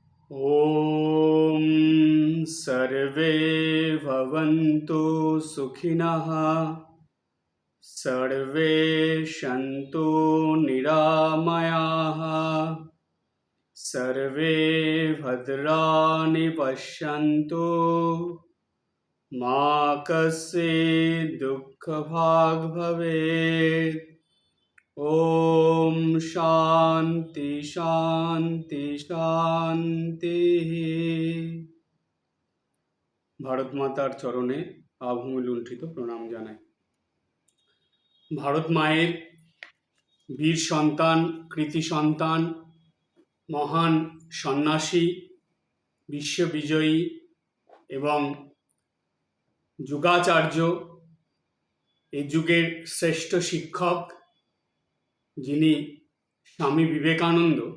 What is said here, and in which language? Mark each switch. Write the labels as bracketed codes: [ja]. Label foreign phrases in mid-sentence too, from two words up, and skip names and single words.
[sa] ॐ सर्वे भवन्तु सुखिनः सर्वे सन्तु निरामयाः सर्वे भद्राणि पश्यन्तु मा कश्चित् दुःखभाग् भवेत्। ॐ शान्ति शान्ति শান্তিः। [bn] ভারত মাতার চরণে আভূমি লুণ্ঠিত প্রণাম জানাই। ভারত মায়ের বীর সন্তান, কৃতি সন্তান, মহান সন্ন্যাসী, বিশ্ববিজয়ী এবং যুগাচার্য, এই যুগের শ্রেষ্ঠ শিক্ষক যিনি স্বামী বিবেকানন্দ,